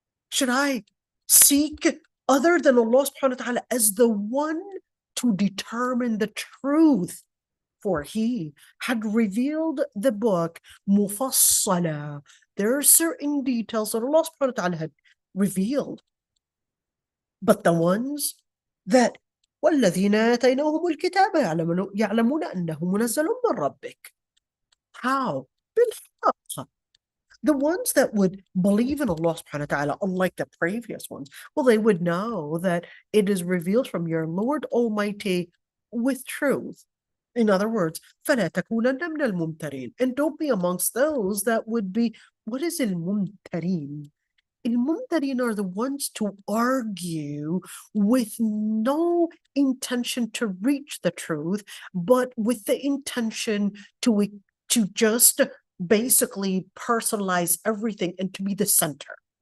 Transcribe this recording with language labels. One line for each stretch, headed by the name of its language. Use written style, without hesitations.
English: Should I seek other than Allah subhanahu wa ta'ala as the one to determine the truth? For He had revealed the book mufassala. There are certain details that Allah subhanahu wa ta'ala had revealed. But the ones that
Arabic: وَالَّذِينَ آتَيْنَاهُمُ الْكِتَابَ يَعْلَمُونَ أَنَّهُ مُنَزَّلٌ مِّن رَبِّكَ.
English: How?
Arabic: بِالْحَقِّ.
English: The ones that would believe in Allah subhanahu wa ta'ala, unlike the previous ones, well, they would know that it is revealed from your Lord Almighty with truth. In other words,
Arabic: فَلَا تَكُونَنَّ مِنَ الْمُمْتَرِينَ.
English: And don't be amongst those that would be, what is al-mumtareen? Al-mumtareen are the ones to argue with no intention to reach the truth, but with the intention to just basically personalize everything and to be the center.